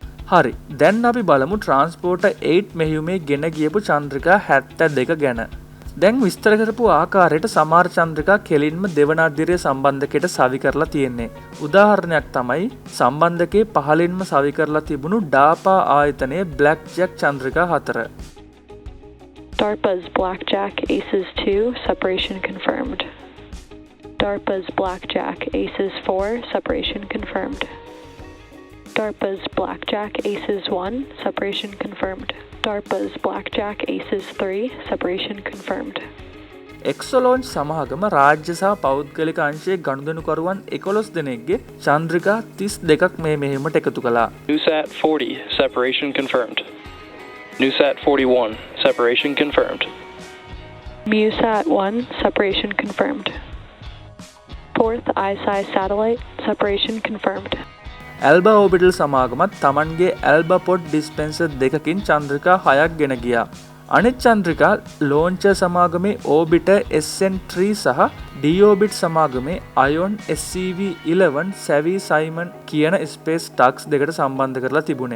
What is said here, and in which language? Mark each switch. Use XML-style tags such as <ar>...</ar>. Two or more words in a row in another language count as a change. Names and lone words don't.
<si>හරි, දැන් අපි බලමු ට්‍රාන්ස්පෝර්ටර් 8 මෙහියුමේ ගෙන ගියපු චන්ද්‍රිකා 72 ගැන. දැන් විස්තර කරපු ආකාරයට සමහර චන්ද්‍රිකා කෙලින්ම දෙවන අධිරය සම්බන්ධකයට සවි කරලා තියෙන්නේ. උදාහරණයක් තමයි සම්බන්ධකයේ පහළින්ම සවි කරලා තිබුණු ඩාපා ආයතනයේ බ්ලැක් ජැක් චන්ද්‍රිකා 4.</si> <en>DARPA's Blackjack Aces 2, separation confirmed. DARPA's Blackjack Aces 4, separation confirmed. DARPA's Blackjack Aces 1, separation confirmed. DARPA's Blackjack Aces 3, separation confirmed.</en> <si>එක්සලෝන්ච් සමාගම රාජ්‍ය සහ පෞද්ගලික අංශයේ ගනුදෙනුකරුවන් 11 දෙනෙක්ගේ චන්ද්‍රිකා 32ක් මේ මෙහෙයුමට එකතු කළා.</si> <en>NewSat 40, separation confirmed. NewSat 41, separation confirmed. MUSAT 1, separation confirmed. 4th ISI satellite, separation confirmed.</en> <si>ඇල්බා ඕබිටල් සමාගමත් තමන්ගේ ඇල්බා පොඩ් ඩිස්පෙන්සර් දෙකකින් චන්ද්‍රිකා 6ක් ගෙන ගියා. අනෙක් චන්ද්‍රිකා ලෝන්චර් සමාගමේ ඕබිටර් SN3 සහ D-Orbit සමාගමේ අයොන් SCV-11 සැවි සයිමන් කියන</si> <en>space tugs</en> <si>දෙකට සම්බන්ධ කරලා තිබුණේ.</si>